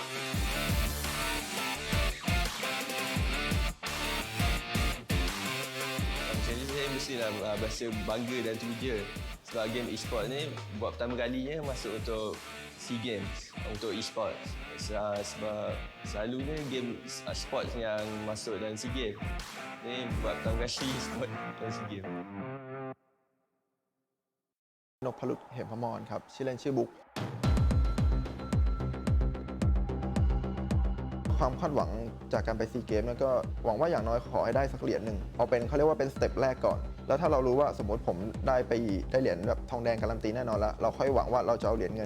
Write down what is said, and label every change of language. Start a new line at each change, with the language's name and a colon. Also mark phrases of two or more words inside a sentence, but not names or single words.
Malay: Jadi saya mestilah berasa bangga dan teruja sebab
English: game Esports
Malay: ni buat pertama kalinya masuk untuk SEA Games untuk Esports. Sebab selalunya
English: game sports
Malay: yang masuk dalam SEA Games ni buat pertama kali Esports dalam SEA Games.
Thai: นพลุตเหมพมรครับชื่อเล่นชื่อบุ๊กความคาดหวังจากการไปซีเกมก็หวังว่าอย่างน้อยขอให้ได้สักเหรียญหนึ่งเอาเป็นเขาเรียกว่าเป็นสเต็ปแรกก่อนแล้วถ้าเรารู้ว่าสมมติผมได้เหรียญแบบทองแดงการันตีแน่นอนแล้วเราค่อยหวังว่าเราจะเอาเหรียญเงิน